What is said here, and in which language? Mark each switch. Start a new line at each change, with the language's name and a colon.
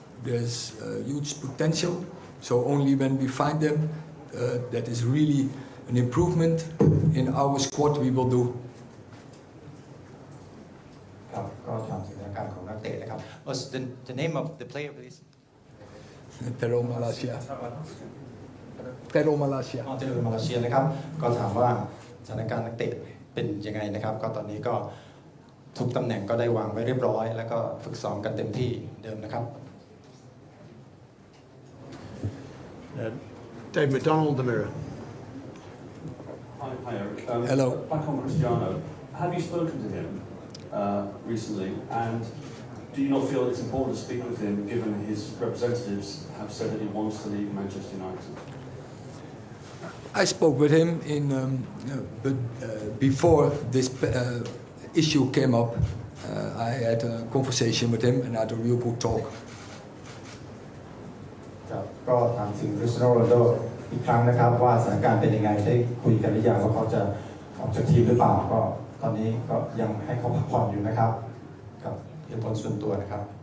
English: There's huge potential, so only when we find them, that is really an improvement in our squad we will do.
Thai: ครับก็ถามถึงสถานการณ์ของนักเตะนะครับ
English: What's the name of the player please? Pero Malacia. Pero Malacia.
Thai: เจอมาเลเซียนะครับก็ถามว่าสถานการณ์นักเตะเป็นยังไงนะครับก็ตอนนี้ก็ทุกตำแหน่งก็ได้วางไว้เรียบร้อยแล้วก็ฝึกซ้อมกันเต็มที่เดิมนะครับ
English: Dave McDonald, The Mirror. Hi, Eric. Hello. Back on Cristiano, have you spoken to him recently? And do you not feel it's important to speak with him, given his representatives have said that he wants to leave Manchester United? I spoke with him but before this issue came up. I had a conversation with him and had a real good talk.
Thai: ครับก็ถามถึงคริสเตียโนโรนัลโดอีกครั้งนะครับว่าสถานการณ์เป็นยังไงได้คุยกันหรือยังว่าเขาจะออกจากทีมหรือเปล่าก็ตอนนี้ก็ยังให้เขาพักผ่อนอยู่นะครับกับเหตุผลส่วนตัวนะครับ